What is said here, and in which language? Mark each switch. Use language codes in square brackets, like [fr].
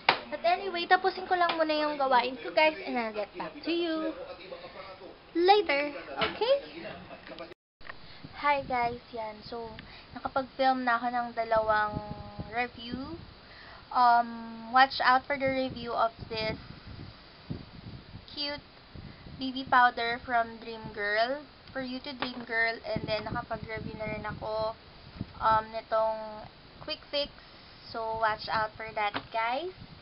[en] But anyway, [tl] tapusin ko lang muna yung gawain ko [en] guys and I'll get back to you later. Okay? Hi guys, yan. [tl] So, nakapag-film na ako ng dalawang review. [en] Watch out for the review of this cute BB powder from Dream Girl. For you to Dream Girl. And then, [tl] nakapag-review na rin ako nitong Quick Fix. [en] So, watch out for that, guys.